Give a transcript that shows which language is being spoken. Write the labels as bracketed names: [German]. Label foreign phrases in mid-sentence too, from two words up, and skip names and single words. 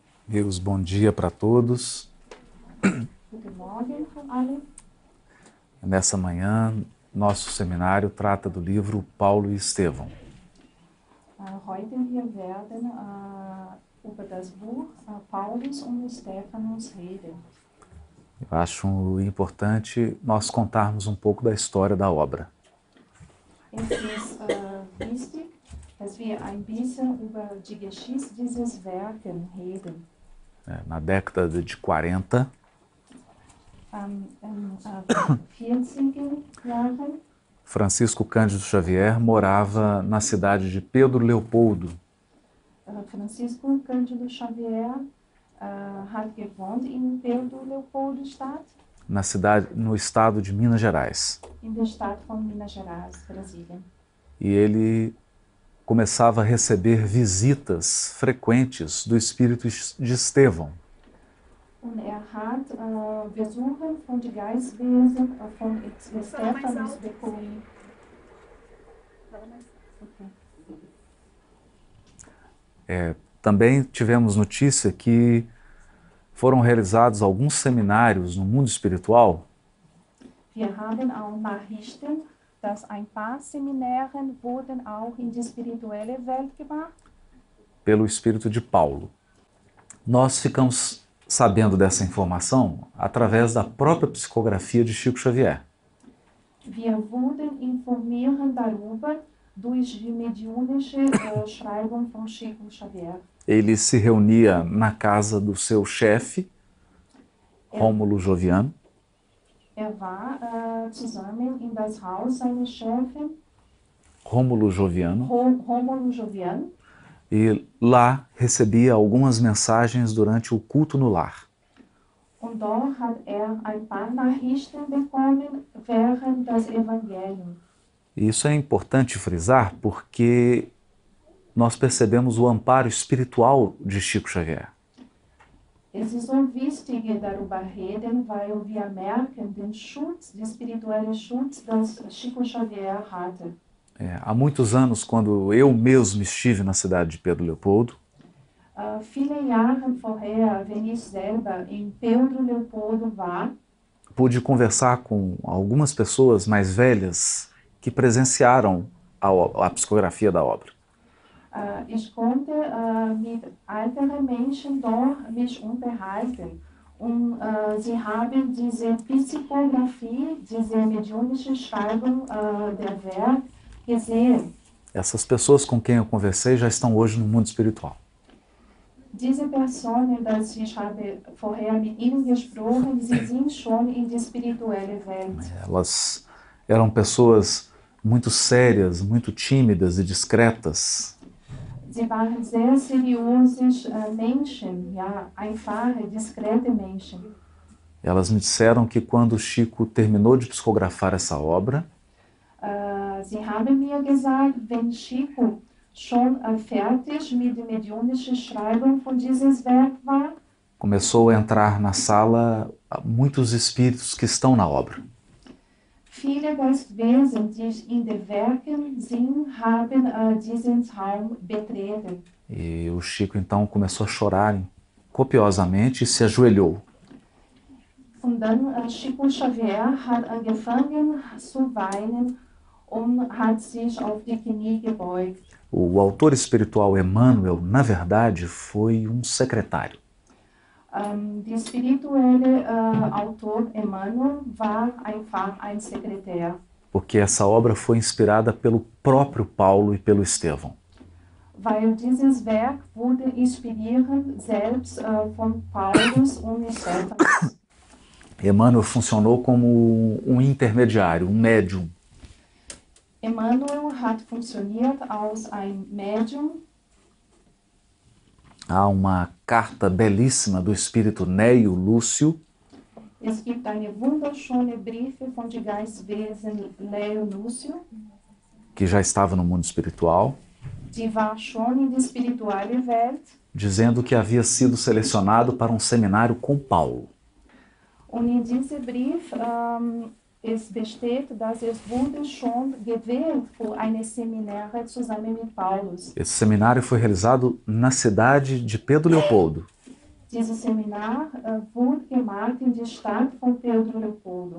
[Portuguese] Meus bom dia para todos. [German] Guten Morgen von allen. [Portuguese] Nessa manhã, nosso seminário trata do livro Paulo e Estevão. [German] Heute wir werden über das Buch Paulus und Stephanus reden. [Portuguese] Eu acho importante nós contarmos um pouco da história da obra. [German] Es ist wichtig, dass wir ein bisschen über die Geschichte dieses Werken reden. [Portuguese] Na década de 40, [German] Im 40er Jahren, [Portuguese] Francisco Cândido Xavier morava na cidade de Pedro Leopoldo, [German] Francisco Cândido Xavier hat gewohnt in Pedro Leopoldstadt, [Portuguese] no estado de Minas Gerais. [German] in der Stadt von Minas Gerais, Brasilien. [Portuguese] E ele começava a receber visitas frequentes do espírito de Estevão. [German] Und hat Besuche von den Geistwesen von Stephanus bekommen. [Portuguese] Também tivemos notícia que foram realizados alguns seminários no mundo espiritual [German] Wir haben auch Nachrichten, dass ein paar Seminare wurden auch in die spirituelle Welt gemacht. [Portuguese] pelo espírito de Paulo. Nós ficamos sabendo dessa informação através da própria psicografia de Chico Xavier. [German] Wir wurden informiert darüber durch die mediunische Schreibung von Chico Xavier. [Portuguese] Ele se reunia na casa do seu chefe, Rômulo Joviano, [German] War zusammen in das Haus seines Chefs, Rômulo Joviano, Rômulo Jovian, [Portuguese] e lá recebia algumas mensagens durante o culto no lar. [German] und dort hat ein paar Nachrichten bekommen während das Evangelium. [Portuguese] E isso é importante frisar porque nós percebemos o amparo espiritual de Chico Xavier. [German] Es ist so wichtig, darüber reden, weil wir merken den Schutz, den spirituellen Schutz, das Chico Xavier hatte. [Portuguese] Há muitos anos, quando eu mesmo estive na cidade de Pedro Leopoldo, [German] Viele Jahre vorher, wenn ich selber in Pedro Leopoldo war, [Portuguese] pude conversar com algumas pessoas mais velhas que presenciaram a psicografia da obra. [German] Ich konnte mit älteren Menschen dort mich unterhalten. Und sie haben diese Psychografie, diese mediunische Schreibung der Werk gesehen. [Portuguese] Essas pessoas com quem eu conversei já estão hoje no mundo espiritual. [German] Diese Personen, dass ich habe vorher mit ihnen gesprochen, sie sind schon in die spirituelle Welt. [Portuguese] Elas eram pessoas muito sérias, muito tímidas e discretas. [German] Sie waren sehr seriöse Menschen, ja, einfache, diskrete Menschen. [Portuguese] Elas me disseram que quando Chico terminou de psicografar essa obra, [German] Sie haben mir gesagt, wenn Chico schon fertig mit der mediunischen Schreibung von dieses Werk war, [Portuguese] começou a entrar na sala muitos espíritos que estão na obra. [German] viele Geistwesen, die in den Werken sind, haben diesen Raum betreten. [Portuguese] E o Chico então começou a chorar copiosamente e se ajoelhou. [German] Und dann Chico Xavier hat angefangen zu weinen und hat sich auf die Knie gebeugt. [Portuguese] O autor espiritual Emmanuel, na verdade, foi um secretário. [German] Der spirituelle Autor Emmanuel war einfach ein Sekretär. [Portuguese] Porque essa obra foi inspirada pelo próprio Paulo e pelo Estevão. [German] Weil dieses Werk wurde inspiriert selbst von Paulus und Stephanus. [Portuguese] Emmanuel funcionou como um intermediário, um médium. [German] Emmanuel hat funktioniert als ein Medium. [Portuguese] Há uma carta belíssima do espírito Neio Lúcio, [German] Es gibt eine wunderschöne Briefe von dem Geistwesen Leo Lúcio, [Portuguese] que já estava no mundo espiritual, [German] die war schon in der spirituellen Welt. [Portuguese] dizendo que havia sido selecionado para um seminário com Paulo. [German] Und in diesem Brief es besteht, dass es wurde schon gewählt für eine Seminare zusammen mit Paulus. [Portuguese] Esse seminário foi realizado na cidade de Pedro Leopoldo. [German] Dieses Seminar wurde gemacht in der Stadt von Pedro Leopoldo.